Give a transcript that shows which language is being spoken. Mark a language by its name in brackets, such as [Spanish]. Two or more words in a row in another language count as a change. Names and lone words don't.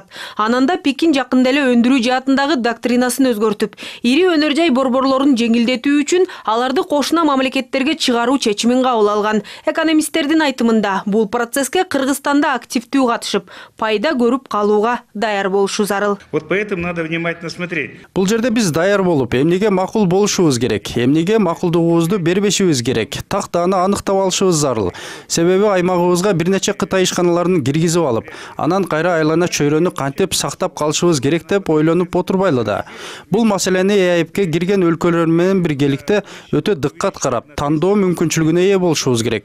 [Kyrgyz] Ананда Пекин жакында эле өндүрүү жаатындагы доктринасын өзгөртүп, ири өнөр жай борборлорун жеңилдетүү үчүн аларды кошуна мамлекеттерге чыгаруу чечимин кабыл алган. Экономисттердин айтымында бул процесске Кыргызстанда активдүү катышып, пайда көрүп калууга даяр болушу зарыл. [Russian] Вот поэтому надо внимательно смотреть. [Kyrgyz] Бул жерде биз даяр болуп, эмнеге макул болушубуз керек, эмнеге макулдугубузду бербешибиз керек, тактааны аныктап алышыбыз зарыл. Себеби аймагыбызга бир нече Кытай ишканаларын киргизип алып, анан кайра айлана чөйрөнү кантип сактап калышыбыз керек деп ойлонуп отурбайлы да. Бул маселени ЕАЭПке кирген өлкөлөр менен биргеликте өтө дыккат карап, тандоо мүмкүнчүлүгүнө ээ болушубуз керек.